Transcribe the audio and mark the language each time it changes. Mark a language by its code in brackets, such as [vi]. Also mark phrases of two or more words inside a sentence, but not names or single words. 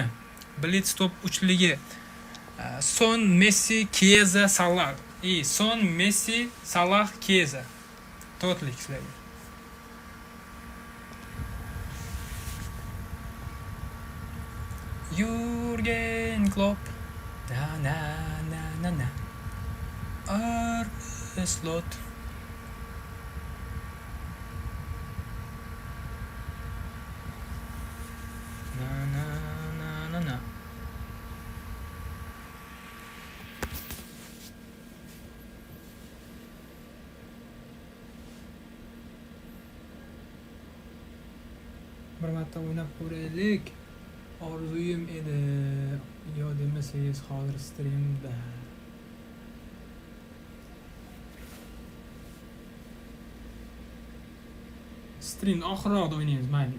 [uz] Blitzlar uchligi. Son, Messi, Chiesa, Salah. Son, Messi, Salah, Chiesa. To'rtlik sizlarga. Jürgen Klopp. Na na na na na. Arne Slot. Na na na na na. Bir marta o'ynab ko'raylik. Orzuyim edi. Yo demasangiz hozir streamda. Stream oxirida o'ynaymiz, mayli.